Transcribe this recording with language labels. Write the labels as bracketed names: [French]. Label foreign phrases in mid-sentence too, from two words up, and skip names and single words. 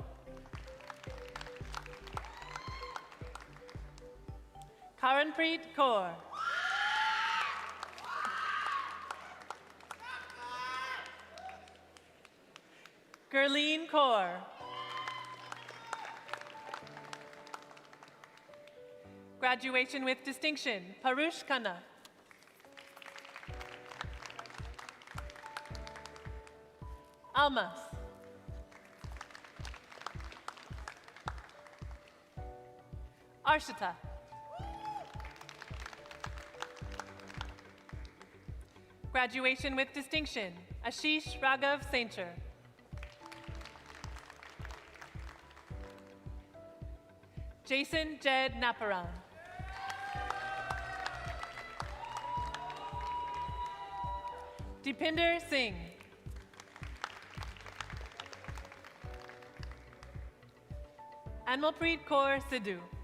[English] Karanpreet Kaur. Gurleen Kaur. Graduation with distinction, Parush Khanna. Almas. Arshita. Graduation with distinction, Ashish Raghav Saincher. Jason Jed Naparan. Deepinder Singh. Anmalpreet Kaur Sidhu.